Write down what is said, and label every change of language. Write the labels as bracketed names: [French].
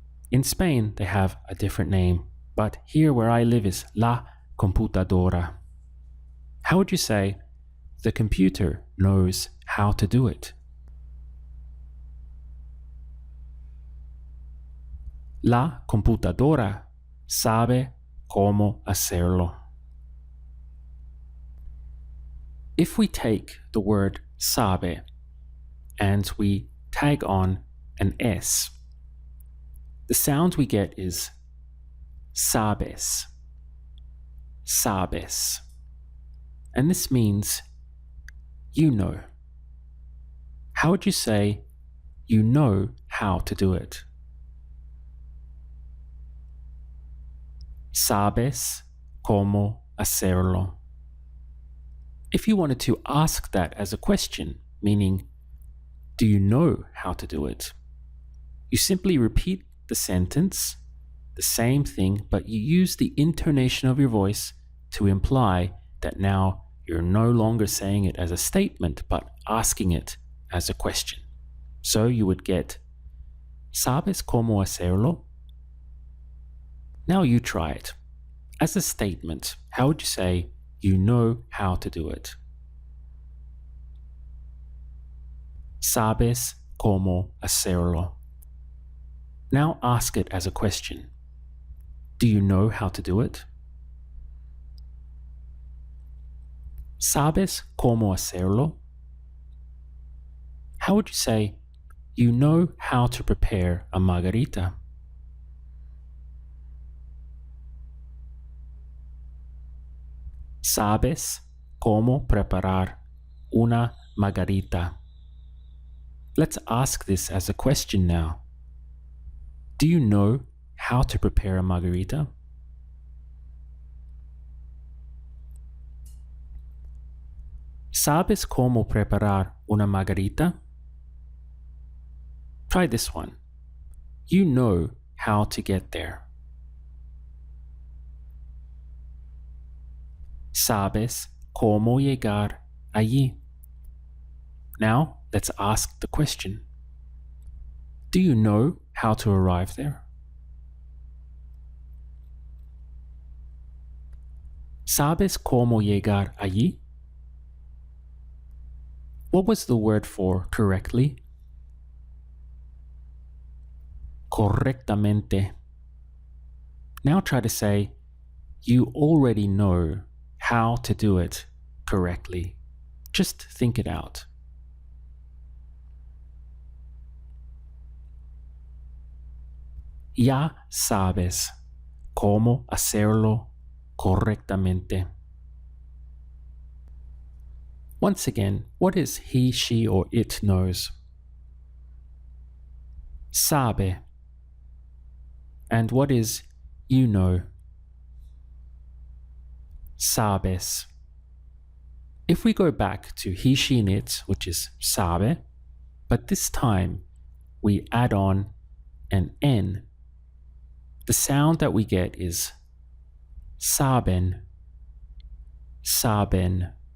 [English] In Spain, they have a different name, but here where I live is la computadora. How would you say the computer knows how to do it? [Spanish] La computadora sabe cómo hacerlo. [English] If we take the word sabe and we tag on an S, the sound we get is sabes. Sabes. And this means you know. How would you say you know how to do it? [Spanish] Sabes cómo hacerlo. [English] If you wanted to ask that as a question, meaning, do you know how to do it? You simply repeat the sentence, the same thing, but you use the intonation of your voice to imply that now you're no longer saying it as a statement, but asking it as a question. So you would get, [Spanish] ¿Sabes cómo hacerlo? [English] Now you try it. As a statement, how would you say, you know how to do it? [Spanish] ¿Sabes cómo hacerlo? [English] Now ask it as a question. Do you know how to do it? [Spanish] ¿Sabes cómo hacerlo? [English] How would you say, you know how to prepare a margarita? [Spanish] ¿Sabes cómo preparar una margarita? [English] Let's ask this as a question now. Do you know how to prepare a margarita? [Spanish] ¿Sabes cómo preparar una margarita? [English] Try this one. You know how to get there. [Spanish] Sabes cómo llegar allí. [English] Now, let's ask the question. Do you know how to arrive there? [Spanish] ¿Sabes cómo llegar allí? [English] What was the word for correctly? Correctamente. Now try to say, you already know how to do it correctly. Just think it out. [Spanish] Ya sabes cómo hacerlo correctamente. [English] Once again, what is he, she, or it knows? Sabe. And what is you know? Sabes. If we go back to he, she, and it, which is sabe, but this time we add on an N, the sound that we get is saben, saben.